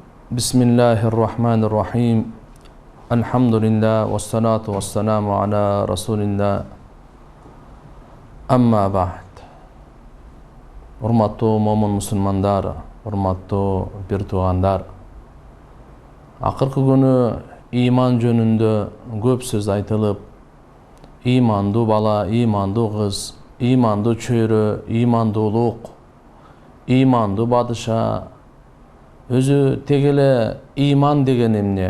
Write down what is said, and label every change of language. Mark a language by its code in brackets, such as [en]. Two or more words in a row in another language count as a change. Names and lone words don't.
[ar] بسم الله الرحمن الرحيم. الحمد لله والصلاة والسلام على رسول الله. أما بعد. [ky] Урматтуу момун мусулмандар, урматтуу бир туугандар. Акыркы күнү иман жөнүндө көп сөз айтылып, имандуу бала, имандуу кыз, имандуу чөйрө, имандуулук, имандуу падыша, өзү тегеле иман деген эмне?